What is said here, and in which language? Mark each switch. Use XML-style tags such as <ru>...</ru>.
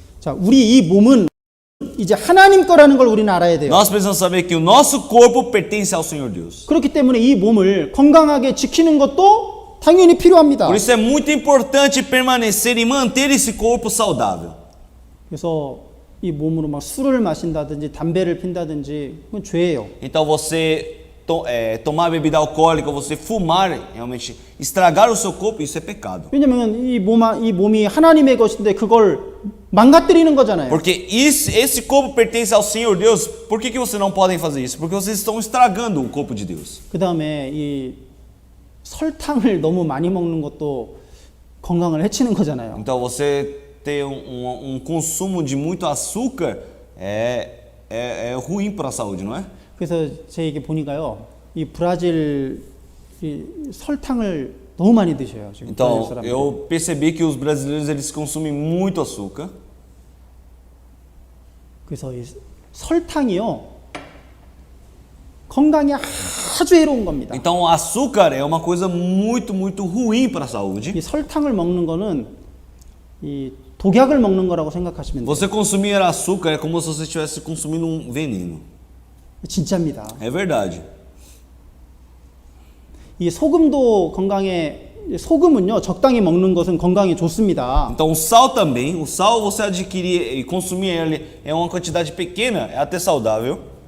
<ko>자, 우리 이 몸은 이제 하나님 거라는 걸 우리는 알아야 돼요.</ko> <pt>Nós precisamos saber que o nosso corpo pertence ao Senhor Deus.</pt> <ko>그렇기 때문에 이 몸을 건강하게 지키는 것도 당연히 필요합니다.</ko> <pt>Por isso é muito importante permanecer e manter esse corpo saudável.</pt> <ko>그래서 이 몸으로 막 술을 마신다든지 담배를 핀다든지 그건 죄예요.</ko> <pt>Então você tomar bebida alcoólica, você fumar, realmente estragar o seu corpo, isso é pecado.</pt> <ko>왜냐면 이 몸이 하나님의 것인데 그걸 망가뜨리는 거잖아요.</ko> <pt>Porque esse corpo pertence ao Senhor Deus. Por que vocês não podem fazer isso? Porque vocês estão estragando o corpo de Deus.</pt> <ko>그다음에 이 설탕을 너무 많이 먹는 것도 건강을 해치는 거잖아요.</ko> <pt>Então você ter consumo de muito açúcar é ruim para a saúde, não é?</pt> <ko>그래서 제 얘기 보니까요, 이 브라질 이 설탕을 너무 많이 드셔요 지금. 브라질</ko> <pt>Então</pt> <ko>사람들.</ko> <pt>eu percebi que os brasileiros eles consumem muito açúcar.</pt> <ko>그래서 이 설탕이요 건강에 아주 해로운 겁니다.</ko> <pt>Então o açúcar é uma coisa muito, muito ruim para a saúde.</pt> <ko>이 설탕을 먹는 거는 이 독약을 먹는 거라고 생각하시면 돼요.</ko> <pt>Você consumir açúcar é como se você estivesse consumindo um veneno.</pt> <ko>진짜입니다.</ko> <pt>É verdade.</pt> <ko>이 소금도 소금은요 적당히 먹는 것은 건강에 좋습니다.</ko> <pt>Então o sal também, o sal você adquirir e consumir ele é uma quantidade pequena, é até saudável.</pt>